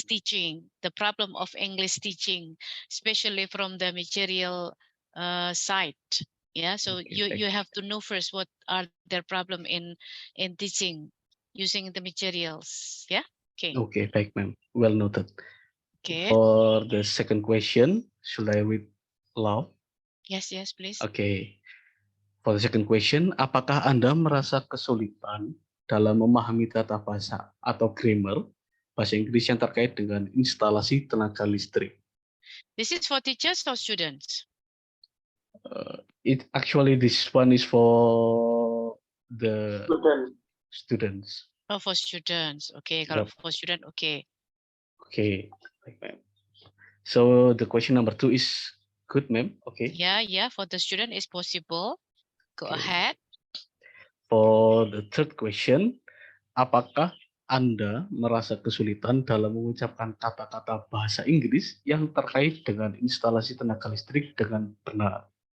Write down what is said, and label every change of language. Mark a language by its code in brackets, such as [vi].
[en] English teaching, the problem of English teaching, especially from the material side. Yeah, so Okay, you [id] baik. [en] have to know first what are their problem in teaching using the materials. Yeah. Okay. Okay, baik, ma'am. Well noted. Okay. For the second question, should I read aloud? Yes, please. Okay. For the second question, [id] apakah Anda merasa kesulitan dalam memahami tata bahasa atau grammar bahasa Inggris yang terkait dengan instalasi tenaga listrik? [en] This is for teachers or students? This one is for the students. Oh, for students. Okay, kalau Yep. for student, okay. Okay. So the question number 2 is good, ma'am. Okay. Yeah, for the student is possible. Go Okay. ahead. For the third question, [id] apakah Anda merasa kesulitan dalam mengucapkan kata-kata bahasa Inggris yang terkait dengan instalasi tenaga listrik dengan benar?